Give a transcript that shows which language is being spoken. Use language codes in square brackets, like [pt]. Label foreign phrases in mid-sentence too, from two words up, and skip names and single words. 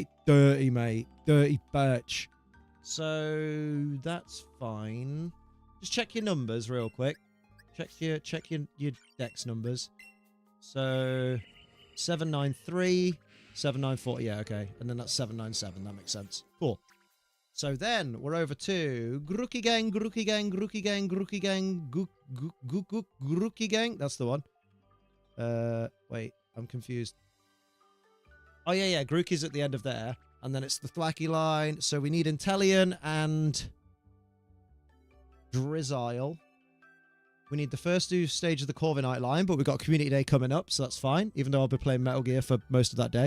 [en] Dirty, mate. Dirty bitch. So that's fine. Just check your numbers real quick. Check your dex numbers. So 793, 794. Yeah, okay. And then that's 797. That makes sense. Cool. So then we're over to Grookey Gang, Grookey Gang, Grookey Gang, Grookey Gang, Grookey Gang. That's the one. Wait, I'm confused. Oh, yeah. Grookey's at the end of there. And then it's the Thwacky line. So we need Inteleon and Drizzile. We need the first two stage of the Corviknight line, but we've got Community Day coming up, so that's fine, even though I'll be playing Metal Gear for most of that day.